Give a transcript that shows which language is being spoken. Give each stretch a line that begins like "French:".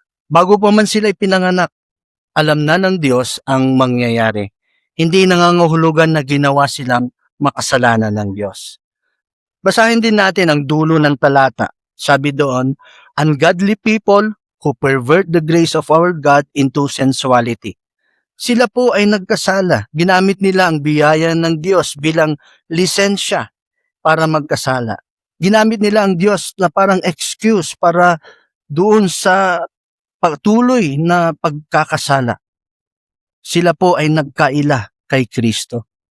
Filipino: Bago pa man sila ipinanganak, alam na ng Diyos ang mangyayari. Hindi nangangahulugan na ginawa silang makasalanan ng Diyos. Basahin din natin ang dulo ng talata. Sabi doon,
English: ungodly people who pervert the grace of our God into sensuality.
Filipino: Sila po ay nagkasala. Ginamit nila ang biyaya ng Diyos bilang lisensya para magkasala. Ginamit nila ang Diyos na parang excuse para doon sa patuloy na pagkakasala. Sila po ay nagkaila kay Kristo.